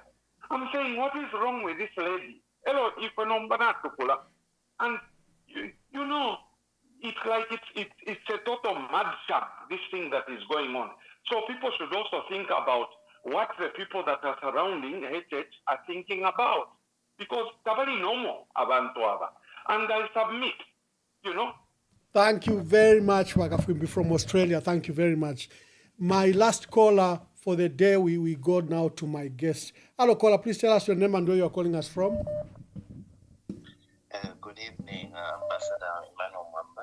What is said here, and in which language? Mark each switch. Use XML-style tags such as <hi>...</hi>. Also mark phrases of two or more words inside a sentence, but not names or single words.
<en>I'm saying, what is wrong with this lady? Hello, and it's like it's a total mad shop, this thing that is going on. So people should also think about what the people that are surrounding HH are thinking about. Because</en> <bem>tabali nomo abantu aba.</bem> <en>And I submit, Thank you very much, Wakafwimbi from Australia. Thank you very much. My last caller for the day, we go now to my guest. Hello, caller. Please tell us your name and where you are calling us from. Good evening, Ambassador Emmanuel Mwamba.</en>